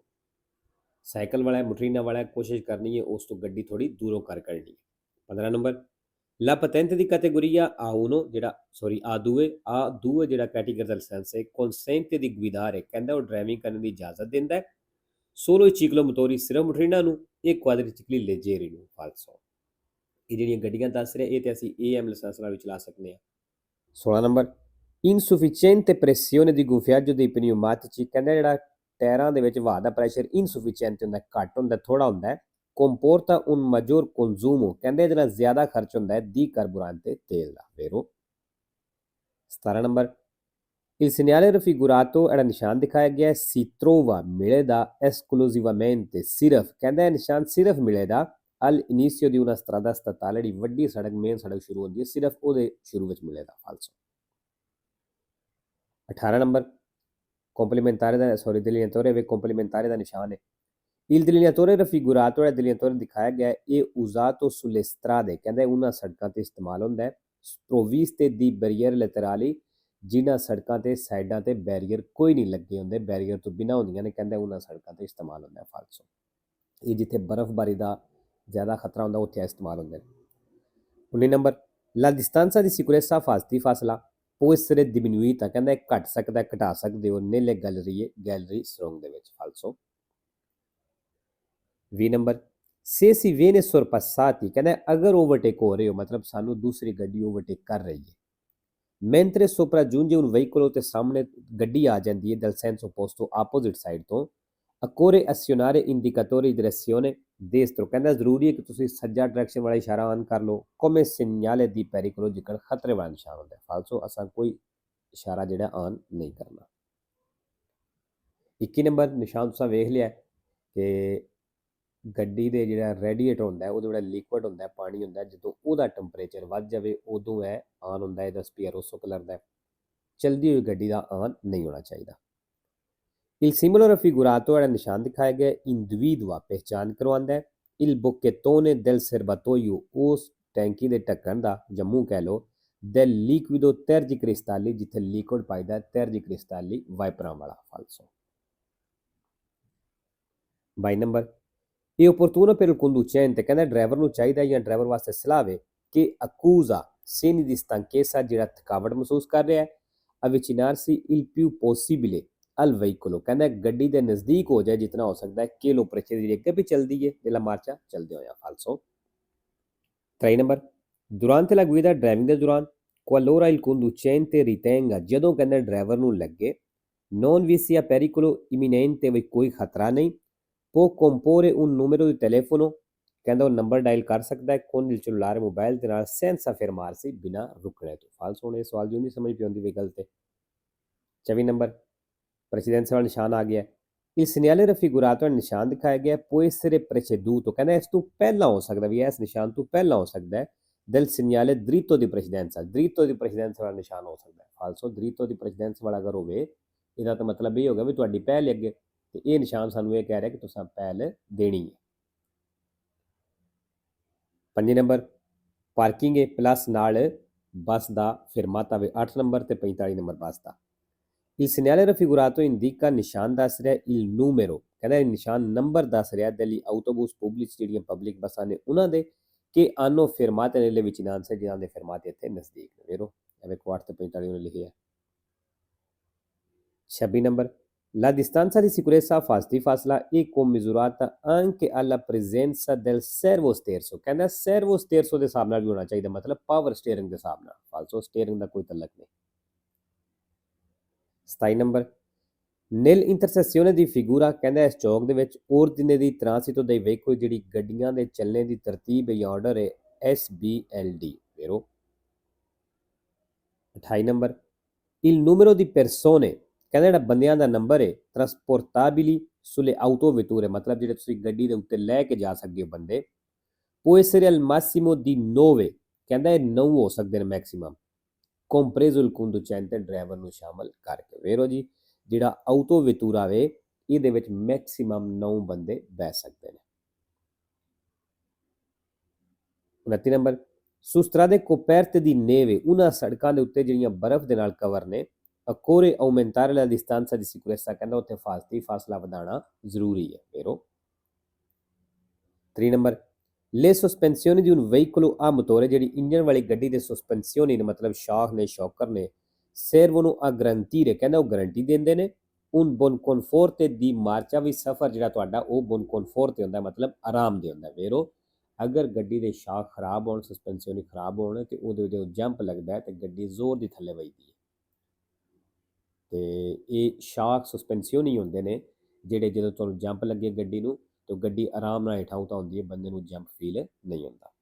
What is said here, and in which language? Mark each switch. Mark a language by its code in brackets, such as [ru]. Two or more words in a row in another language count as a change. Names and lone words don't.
[pa] ਸਾਈਕਲ ਵਾਲਾ ਮੋਟਰੀਨਾ ਵਾਲਾ ਕੋਸ਼ਿਸ਼ ਕਰਨੀ ਹੈ ਉਸ ਤੋਂ ਗੱਡੀ ਥੋੜੀ ਦੂਰੋਂ ਕਰ ਕਰਨੀ ਹੈ। 15 ਨੰਬਰ [it] La patente di categoria A1 [pa] ਜਿਹੜਾ A2 ਜਿਹੜਾ ਕੈਟੇਗਰੀ ਦਾ ਲਾਇਸੈਂਸ ਹੈ [it] consente di guidare, [pa] ਕਹਿੰਦਾ ਉਹ ਡਰਾਈਵਿੰਗ ਕਰਨ ਦੀ ਇਜਾਜ਼ਤ ਦਿੰਦਾ ਹੈ [it] solo i ciclomotori, [pa] ਸਿਰਫ ਮੋਟਰੀਨਾ ਨੂੰ, ਇਹ [it] quadricicli leggeri [pa] ਨੂੰ falso। ਇਹ ਜਿਹੜੀਆਂ ਗੱਡੀਆਂ ਦੱਸ ਰਿਹਾ ਇਹ ਤੇ ਅਸੀਂ AM ਲਾਇਸੈਂਸ ਨਾਲ ਵੀ ਚਲਾ ਸਕਦੇ ਹਾਂ। [it] 16 ਨੰਬਰ insufficiente pressione di gonfiaggio dei pneumatici, [pa] ਕਹਿੰਦਾ ਜਿਹੜਾ ਟਾਇਰਾਂ ਦੇ ਵਿੱਚ ਹਵਾ ਦਾ ਪ੍ਰੈਸ਼ਰ ਇਨਸੂਫੀਸ਼ੀਐਂਟ ਹੁੰਦਾ, ਘੱਟ ਹੁੰਦਾ, ਥੋੜਾ ਹੁੰਦਾ ਹੈ। [it] comporta un maggior consumo, [pa] ਕਹਿੰਦੇ ਇਹਦੇ ਨਾਲ ਜ਼ਿਆਦਾ ਖਰਚ ਹੁੰਦਾ ਹੈ ਦੀ carburante, ਤੇਲ ਦਾ। [it] ਫੇਰੋ 17 ਨੰਬਰ il segnale raffigurato, [pa] ਜਿਹੜਾ ਨਿਸ਼ਾਨ ਦਿਖਾਇਆ ਗਿਆ [it] si trova, [pa] ਮਿਲੇਦਾ esclusivamente, ਸਿਰਫ, ਕਹਿੰਦਾ ਇਹ ਨਿਸ਼ਾਨ ਸਿਰਫ ਮਿਲੇਦਾ [it] all'inizio di una strada statale, [pa] ਜਿਹੜੀ ਵੱਡੀ ਸੜਕ ਮੇਨ ਸੜਕ ਸ਼ੁਰੂ ਹੁੰਦੀ ਹੈ ਸਿਰਫ ਉਹਦੇ ਸ਼ੁਰੂ ਵਿੱਚ ਮਿਲੇਦਾ ਫਾਲਸੋ। 18 ਨੰਬਰ complementare ਦਾ delineatore ਵੇ complementare ਦਾ ਨਿਸ਼ਾਨ ਹੈ। [it] il delineatore raffigurato, [pa] ਜਿਹੜਾ delineatore ਦਿਖਾਇਆ ਗਿਆ ਇਹ [it] usato sulle strade, [pa] ਕਹਿੰਦਾ ਉਹਨਾਂ ਸੜਕਾਂ ਤੇ ਇਸਤੇਮਾਲ ਹੁੰਦਾ ਹੈ [it] sprovviste di barriere laterali, [pa] ਜਿਨ੍ਹਾਂ ਸੜਕਾਂ ਤੇ ਸਾਈਡਾਂ ਤੇ ਬੈਰੀਅਰ ਕੋਈ ਨਹੀਂ ਲੱਗੇ ਹੁੰਦੇ, ਬੈਰੀਅਰ ਤੋਂ ਬਿਨਾਂ ਹੁੰਦੀਆਂ ਨੇ, ਕਹਿੰਦਾ ਉਹਨਾਂ ਸੜਕਾਂ ਤੇ ਇਸਤੇਮਾਲ ਹੁੰਦਾ ਹੈ ਫਾਲਸੋ। ਇਹ ਜਿੱਥੇ ਬਰਫ਼ਬਾਰੀ ਦਾ ਜ਼ਿਆਦਾ ਖਤਰਾ ਹੁੰਦਾ ਉੱਥੇ ਇਸਤੇਮਾਲ ਹੁੰਦੇ ਨੇ। [it] 19 ਨੰਬਰ la distanza di sicurezza ਫਾਸਲਾ può essere diminuita, [pa] ਕਹਿੰਦਾ ਇਹ ਘਟ ਸਕਦਾ, ਘਟਾ ਸਕਦੇ ਹੋ [it] nelle gallerie, [pa] ਗੈਲਰੀ ਸੁਰੰਗ ਦੇ ਵਿੱਚ ਫਾਲਸੋ। [it] 20 ਨੰਬਰ se si viene sorpassati, [pa] ਕਹਿੰਦਾ ਅਗਰ ਓਵਰਟੇਕ ਹੋ ਰਹੇ ਹੋ, ਮਤਲਬ ਸਾਨੂੰ ਦੂਸਰੀ ਗੱਡੀ ਓਵਰਟੇਕ ਕਰ ਰਹੀ ਹੈ, [it] mentre sopraggiunge un veicolo, [pa] ਤੇ ਸਾਹਮਣੇ ਗੱਡੀ ਆ ਜਾਂਦੀ ਹੈ [it] dal senso opposto, [pa] ਆਪੋਜ਼ਿਟ ਸਾਈਡ ਤੋਂ, [it] occorre azionare indicatore di direzione destro, [pa] ਕਹਿੰਦਾ ਜ਼ਰੂਰੀ ਹੈ ਕਿ ਤੁਸੀਂ ਸੱਜਾ ਡਾਇਰੈਕਸ਼ਨ ਵਾਲਾ ਇਸ਼ਾਰਾ ਆਨ ਕਰ ਲਓ [it] come segnale di pericolo, [pa] ਜਿਕਣ ਖਤਰੇ ਵਾਲਾ ਨਿਸ਼ਾਨ ਹੁੰਦਾ ਹੈ ਫਾਲਸੋ, ਅਸਾਂ ਕੋਈ ਇਸ਼ਾਰਾ ਜਿਹੜਾ ਆਨ ਨਹੀਂ ਕਰਨਾ। 21 ਨੰਬਰ ਨਿਸ਼ਾਨ ਤੁਸੀਂ ਵੇਖ ਲਿਆ ਕਿ ਗੱਡੀ ਦੇ ਜਿਹੜਾ ਰੈਡੀਏਟਰ ਹੁੰਦਾ ਹੈ ਉਹਦੇ ਜਿਹੜਾ ਲਿਕੁਇਡ ਹੁੰਦਾ ਹੈ, ਪਾਣੀ ਹੁੰਦਾ ਹੈ, ਜਦੋਂ ਉਹਦਾ ਟੈਂਪਰੇਚਰ ਵੱਧ ਜਾਵੇ ਉਦੋਂ ਇਹ ਆਨ ਹੁੰਦਾ ਹੈ, ਇਹਦਾ [it] spia rossa [pa] ਕਲਰ ਦਾ। ਚਲਦੀ ਹੋਈ ਗੱਡੀ ਦਾ ਆਨ ਨਹੀਂ ਹੋਣਾ ਚਾਹੀਦਾ। [it] il simbolo raffigurato, [pa] ਜਿਹੜਾ ਨਿਸ਼ਾਨ ਦਿਖਾਇਆ ਗਿਆ individua, ਪਹਿਚਾਨ ਕਰਵਾਉਂਦਾ ਹੈ [it] il bocchettone del serbatoio, [pa] ਉਸ ਟੈਂਕੀ ਦੇ ਢੱਕਣ ਦਾ ਜਾਂ ਮੂੰਹ ਕਹਿ ਲਓ, [it] del liquido tergicristalli, [pa] ਜਿੱਥੇ ਲਿਕੁਇਡ ਪਾਈਦਾ tergicristalli, ਵਾਈਪਰਾਂ ਵਾਲਾ ਫਾਲਸੋ। [it] 22 ਨੰਬਰ è opportuno per il conducente, [pa] ਕਹਿੰਦਾ ਡਰਾਈਵਰ ਨੂੰ ਚਾਹੀਦਾ ਜਾਂ ਡਰਾਈਵਰ ਵਾਸਤੇ ਸਲਾਹ ਵੇ ਕਿ [it] accusa segni di stanchezza, [pa] ਜਿਹੜਾ ਥਕਾਵਟ ਮਹਿਸੂਸ ਕਰ ਰਿਹਾ ਹੈ, [it] avvicinarsi il più possibile al veicolo, [pa] ਕਹਿੰਦਾ ਗੱਡੀ ਦੇ ਨਜ਼ਦੀਕ ਹੋ ਜਾਏ ਜਿਤਨਾ ਹੋ ਸਕਦਾ ਹੈ [it] che lo precede, [pa] ਜਿਹੜੀ ਅੱਗੇ ਵੀ ਚੱਲਦੀ ਹੈ ਜਿਹੜਾ ਮਾਰਚਾ ਚੱਲਦੇ ਹੋਇਆ ਫਾਲਸੋ। [it] 23 ਨੰਬਰ durante la guida, [pa] ਡਰਾਈਵਿੰਗ ਦੇ ਦੌਰਾਨ, [it] qualora il conducente ritenga, [pa] ਜਦੋਂ ਕਹਿੰਦਾ ਡਰਾਈਵਰ ਨੂੰ ਲੱਗੇ [it] non vi sia pericolo imminente, [pa] ਵੀ ਕੋਈ ਖਤਰਾ ਨਹੀਂ, [it] può comporre un numero di telefono, [pa] ਕਹਿੰਦਾ ਉਹ ਨੰਬਰ ਡਾਇਲ ਕਰ ਸਕਦਾ ਹੈ [it] con il cellulare, [pa] ਮੋਬਾਈਲ ਦੇ ਨਾਲ, [it] senza fermarsi, [pa] ਬਿਨਾਂ ਰੁਕਣੇ ਤੋਂ ਫਾਲਸੋ। ਹੁਣ ਇਹ ਸਵਾਲ ਜੋ ਨਹੀਂ ਸਮਝ ਪਈ ਹੁੰਦੀ ਵੀ ਗਲਤ ਹੈ। 24 ਨੰਬਰ ਪ੍ਰੈਸੀਡੈਂਸ ਵਾਲਾ ਨਿਸ਼ਾਨ ਆ ਗਿਆ [it] il segnale raffigurato, [pa] ਨਿਸ਼ਾਨ ਦਿਖਾਇਆ ਗਿਆ [it] può essere preceduto, [pa] ਕਹਿੰਦਾ ਇਸ ਤੋਂ ਪਹਿਲਾਂ ਹੋ ਸਕਦਾ ਵੀ ਇਸ ਨਿਸ਼ਾਨ ਤੋਂ ਪਹਿਲਾਂ ਹੋ ਸਕਦਾ ਹੈ [it] del segnale dritto di precedenza, dritto di precedenza [pa] ਵਾਲਾ ਨਿਸ਼ਾਨ ਹੋ ਸਕਦਾ ਹੈ ਫਾਲਸੋ। [it] dritto di precedenza [pa] ਵਾਲਾ ਅਗਰ ਹੋਵੇ ਇਹਦਾ ਤਾਂ ਮਤਲਬ ਇਹ ਹੋਗਾ ਵੀ ਤੁਹਾਡੀ ਪਹਿਲ ਅੱਗੇ, ਤੇ ਇਹ ਨਿਸ਼ਾਨ ਸਾਨੂੰ ਇਹ ਕਹਿ ਰਿਹਾ ਕਿ ਤੁਸੀਂ ਪਹਿਲ ਦੇਣੀ ਹੈ। 5 ਨੰਬਰ ਪਾਰਕਿੰਗ ਹੈ ਪਲੱਸ ਨਾਲ ਬੱਸ ਦਾ ਫਿਰਮਾਤਾ ਵੇ 8 ਨੰਬਰ ਤੇ 45 ਨੰਬਰ ਬੱਸ ਦਾ। [it] il segnale raffigurato indica, [pa] ਨਿਸ਼ਾਨ ਦੱਸ ਰਿਹਾ [it] il numero, [pa] ਕਹਿੰਦਾ ਇਹ ਨਿਸ਼ਾਨ ਨੰਬਰ ਦੱਸ ਰਿਹਾ [it] degli autobus pubblici, [pa] ਜਿਹੜੀਆਂ ਪਬਲਿਕ ਬੱਸਾਂ ਨੇ ਉਹਨਾਂ ਦੇ, ਕਿ [it] hanno fermate nelle vicinanze, [pa] ਜਿਨ੍ਹਾਂ ਦੇ ਫਿਰਮਾਤੇ ਇੱਥੇ ਨਜ਼ਦੀਕ ਨੇ। ਵੇਰੋ ਐਵੇਂ 8 ਤੇ 45 ਉਹਨੇ ਲਿਖਿਆ। 26 ਨੰਬਰ [it] la distanza di sicurezza [pa] ਫਾਸਲਾ [it] è commisurata anche alla presenza del servo sterzo, [pa] ਕਹਿੰਦਾ [it] servo sterzo [pa] ਦੇ ਹਿਸਾਬ ਨਾਲ ਵੀ ਹੋਣਾ ਚਾਹੀਦਾ, ਮਤਲਬ [en] power steering [pa] ਦੇ ਹਿਸਾਬ ਨਾਲ ਫਾਲਸੋ, ਸਟੀਅਰਿੰਗ ਦਾ ਕੋਈ ਤਲਕ ਨਹੀਂ। [it] 27 ਨੰਬਰ nell'intersezione di figura, [pa] ਕਹਿੰਦਾ ਇਸ ਚੌਕ ਦੇ ਵਿੱਚ [it] ordine di transito dei veicoli, [pa] ਜਿਹੜੀ ਗੱਡੀਆਂ ਦੇ ਚੱਲਣੇ ਦੀ ਤਰਤੀਬ ਜਾਂ ਆਰਡਰ ਹੈ SBLD। [it] ਵੇਰੋ 28 ਨੰਬਰ il numero di persone, [pa] ਕਹਿੰਦਾ ਜਿਹੜਾ ਬੰਦਿਆਂ ਦਾ ਨੰਬਰ ਹੈ [it] trasportabili sulle autovetture, [pa] ਮਤਲਬ ਜਿਹੜੇ ਤੁਸੀਂ ਗੱਡੀ ਦੇ ਉੱਤੇ ਲੈ ਕੇ ਜਾ ਸਕਦੇ ਹੋ ਬੰਦੇ, [it] può essere al massimo di 9, [pa] ਕਹਿੰਦਾ ਇਹ 9 ਹੋ ਸਕਦੇ ਨੇ ਮੈਕਸਿਮਮ [it] compreso il conducente [pa] ਤੇ ਡਰਾਈਵਰ ਨੂੰ ਸ਼ਾਮਲ ਕਰਕੇ। ਵੇਰੋ ਜੀ ਜਿਹੜਾ ਆਊਟੋ ਵਿਤੂਰਾ ਵੇ ਇਹਦੇ ਵਿੱਚ ਮੈਕਸਿਮਮ 9 ਬੰਦੇ ਬਹਿ ਸਕਦੇ ਨੇ। 29 ਨੰਬਰ [it] su strade coperte di neve [pa] ਉਹਨਾਂ ਸੜਕਾਂ ਦੇ ਉੱਤੇ ਜਿਹੜੀਆਂ ਬਰਫ਼ ਦੇ ਨਾਲ ਕਵਰ ਨੇ [it] occorre aumentare la distanza di sicurezza [pa] ਕਹਿੰਦਾ ਉੱਥੇ ਫਾਸਲਾ ਵਧਾਉਣਾ ਜ਼ਰੂਰੀ ਹੈ। ਵੇਰੋ 3 ਨੰਬਰ [it] le sospensioni di un veicolo a motore [pa] ਜਿਹੜੀ ਇੰਜਨ ਵਾਲੀ ਗੱਡੀ ਦੇ ਸਸਪੈਂਸੀਓਨੀ ਨੇ ਮਤਲਬ ਸ਼ਾਖ ਨੇ ਸ਼ੌਕਰ ਨੇ [it] servono a garantire [pa] ਕਹਿੰਦਾ ਉਹ ਗਾਰੰਟੀ ਦਿੰਦੇ ਨੇ [it] un buon conforto di marcia [pa] ਵੀ ਸਫ਼ਰ ਜਿਹੜਾ ਤੁਹਾਡਾ ਉਹ [it] buon conforto [pa] ਤੇ ਹੁੰਦਾ ਮਤਲਬ ਆਰਾਮ ਦੇ ਹੁੰਦਾ। ਵੇਰੋ ਅਗਰ ਗੱਡੀ ਦੇ ਸ਼ਾਖ ਖਰਾਬ ਹੋਣ ਸਸਪੈਂਸੀਓਨੀ ਖਰਾਬ ਹੋਣ ਤੇ ਉਹਦੇ ਜਦੋਂ ਜੰਪ ਲੱਗਦਾ ਹੈ ਤੇ ਗੱਡੀ ਜ਼ੋਰ ਦੀ ਥੱਲੇ ਵੱਜਦੀ ਹੈ ਤੇ ਇਹ ਸ਼ਾਖ ਸਸਪੈਂਸੀਓਨੀ ਹੁੰਦੇ ਨੇ ਜਿਹੜੇ ਜਦੋਂ ਤੁਹਾਨੂੰ ਜੰਪ ਲੱਗੇ ਗੱਡੀ ਨੂੰ ਤਾਂ ਗੱਡੀ ਆਰਾਮ ਨਾਲ ਹੇਠਾਂ ਉਤਾਂ ਹੁੰਦੀ ਹੈ ਬੰਦੇ ਨੂੰ ਜੰਪ ਫੀਲ ਨਹੀਂ ਹੁੰਦਾ।